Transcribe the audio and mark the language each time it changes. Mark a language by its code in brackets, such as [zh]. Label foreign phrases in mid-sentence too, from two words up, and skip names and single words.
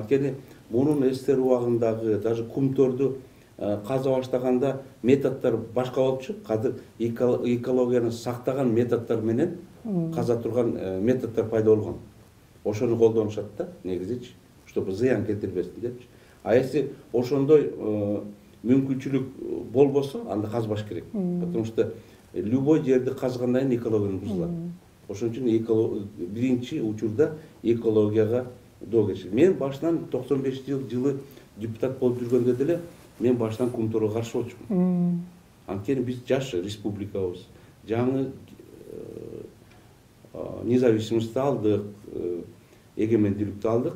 [ky] Анткени мунун СССР убагындагы даже кумторду каза баштаганда методдор башка болчу. Азыр экологияны сактаган методдор менен каза турган методдор пайда болгон. Ошону колдонушат да, негизичи, чтобы зыян келтирбесин депчи. [ru] А если [ky] ошондой мүмкүнчүлүк болбосо, анда казбаш керек. [ru] Потому что любой [ky] жерди казгандан кийин экология бузулат. Ошон үчүн биринчи учурда экологияга доо кечир. Мен башынан 95-жылы депутат болуп жүргөндө деле мен башынан кумторго каршы болчумун. Анткени биз жаш республикабыз, жаңы независимостьти алдык, эгемендүүлүктү алдык.